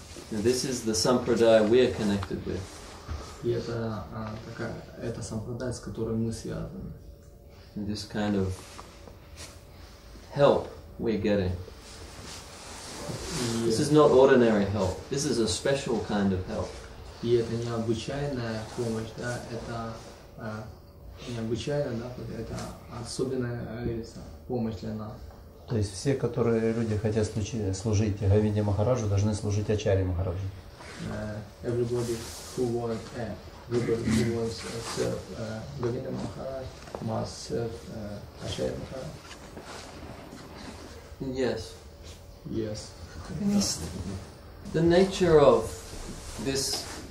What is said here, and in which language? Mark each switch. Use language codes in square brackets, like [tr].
[en] This is the sampradaya we are connected with. [ru] И это сампрадая, с которой мы связаны. [en] And this kind of help we're getting. This is not ordinary help. This is a special kind of help. [ru] И это необычайная помощь, да, это необычайная, да, это особенная помощь для нас. То есть все, которые люди хотят служить Говинде Махараджу, должны служить Ачарье Махараджу. [en] Everybody who wants to serve Govinda Maharaj must serve Acharya Maharaj. Yes. Yes. The nature of this